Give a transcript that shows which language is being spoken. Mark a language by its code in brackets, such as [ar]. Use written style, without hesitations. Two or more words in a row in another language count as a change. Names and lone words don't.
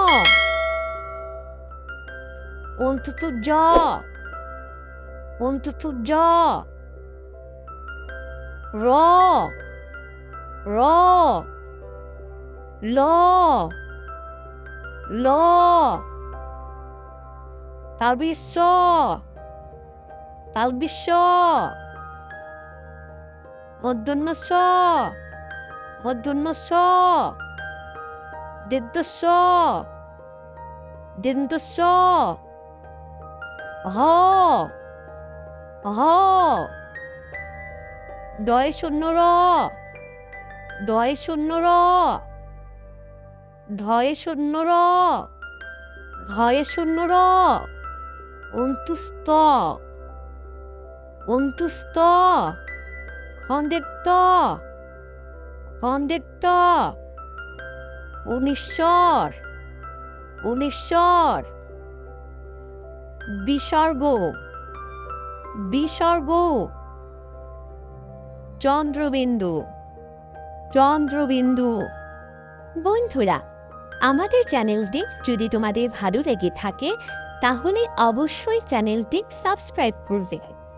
[bn] অন্তত জ, অন্তত জ, র, র, ল, ল, তালবিশ, তালবিশ, মূর্ধন্য ষ, মূর্ধন্য ষ, দীর্ঘ স, দীর্ঘ স, হ, হ, ডয় শূন্য র, ডয় শূন্য র, ঢয় শূন্য র, ঢয় শূন্য র, অন্তুস্ত, অন্তুস্ত, খন্ডের ট, খন্ডের ট, উনিশ্বর, উনিশ্বর, বিসর্গ, বিসর্গ, চন্দ্রবিন্দু, চন্দ্রবিন্দু। বন্ধুরা, আমাদের চ্যানেলটি যদি তোমাদের ভালো লেগে থাকে তাহলে অবশ্যই চ্যানেলটি সাবস্ক্রাইব করবে।